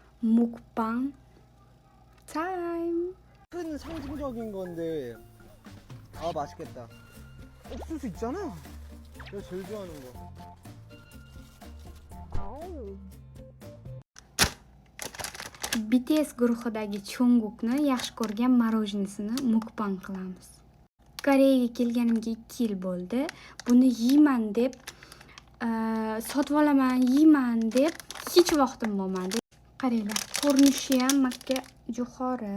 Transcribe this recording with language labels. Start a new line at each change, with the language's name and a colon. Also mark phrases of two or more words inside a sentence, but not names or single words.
English: mukbang time.
Korean: 큰 상징적인 건데 맛있겠다. 옥수수 있잖아. 내가 제일 좋아하는 거.
Uzbek: BTS guruhidagi Jungkookni yaxshi ko'rgan morojnisini mukbang qilamiz. Koreyaga kelganimga 2 yil bo'ldi. Buni yeyman deb, sotib olaman, yeyman deb hech vaqtim bo'lmadi. Qaranglar, ko'rinishi ham makka jo'xori.